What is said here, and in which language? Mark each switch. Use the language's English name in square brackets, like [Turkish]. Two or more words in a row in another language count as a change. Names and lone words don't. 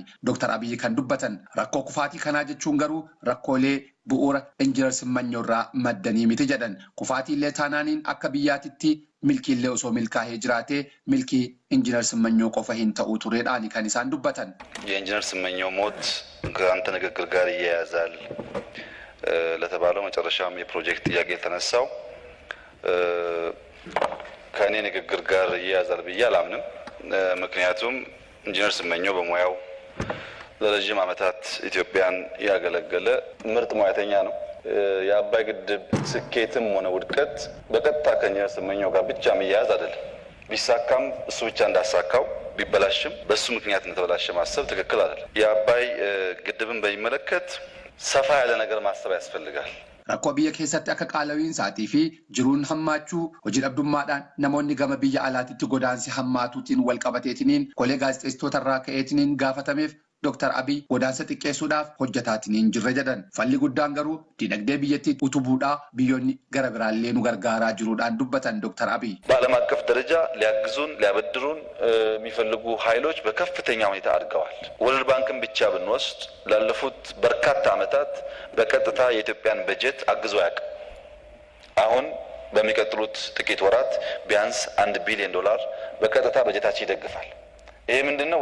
[Oromo] Dr. Abiyi kan dubbatan rakkoo kufaatii kanaa jechuun garuu rakkoolee bu'uura Injiinar Simmanyaw irraa maddanii miti jedhan. Kufaatiillee taanaaniin akka biyyaatitti milkiillee osoo milkaa'ee jiraatee milkii Injiinar Simmanyaw qofa hin ta'uu tureedhaani kan isaan dubbatan. [Amharic] የኢንጂነር ስመኘው ሞት ከአንተ ንግግር ጋር ይያያዛል። ለተባለው መጨረሻም የፕሮጀክት ጥያቄ የተነሳው ከኔ ንግግር ጋር ይያዛል ብዬ አላምንም። ምክንያቱም ኢንጂነር ስመኘው በሙያው ለረጅም ዓመታት ኢትዮጵያን ያገለገለ ምርጥ ሙያተኛ ነው። የአባይ ግድብ ስኬትም ሆነ ውድቀት በቀጥታ ከኢንጂነር ስመኘው ጋር ብቻ መያያዝ አይደለም። ቢሳካም እሱ ብቻ እንዳሳካው ቢበላሽም በሱ ምክንያት እንደተበላሸ ማሰብ ትክክል አይደለም። የአባይ ግድብን በሚመለከት ሰፋ ያለ ነገር ማሰብ ያስፈልጋል። [Oromo] Rakkoo biyya keessatti akka qaala'iinsaatii fi jiruun hammaachuu hojii dhabdummaadhaan namoonni gama biyya alaatiitti godaansi hammaatuutiin wal qabateetiniin kolee gaazexeessitoota irraa ka'eetiniin gaafatameef Dr. Abiy godaansa xiqqeessuudhaaf hojjetaatiniin jirra jedhan. Falli guddaan garuu dinagdee biyyattii utubuudhaa biyyoonni gara biraallee nu gargaaraa jiruudhaan dubbatan Dr. Abiy. [Amharic] በዓለም አቀፍ ደረጃ ሊያግዙን ሊያበድሩን የሚፈልጉ ኃይሎች በከፍተኛ ሁኔታ አድገዋል። ወርልድ ባንክን ብቻ ብንወስድ ላለፉት በርካታ ዓመታት በቀጥታ የኢትዮጵያን በጀት አግዞ ያውቃል። አሁን በሚቀጥሉት ጥቂት ወራት ቢያንስ $1 ቢሊዮን በቀጥታ በጀታችን ይደግፋል። ይሄ ምንድነው?